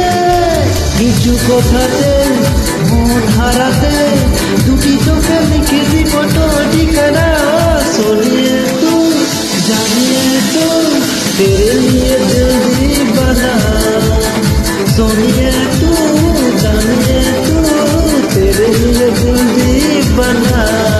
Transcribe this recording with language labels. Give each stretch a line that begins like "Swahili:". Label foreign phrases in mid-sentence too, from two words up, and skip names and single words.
Bangla: কিছু কথাতে মন হারাতে, দুটি চোখে লিখে দিব তোর ঠিকানা।
Hindi: सुनिए तू जानिए तू तेरे लिए दिल दीवाना, सुनिए तू जानिए तू तेरे लिए दिल दीवाना।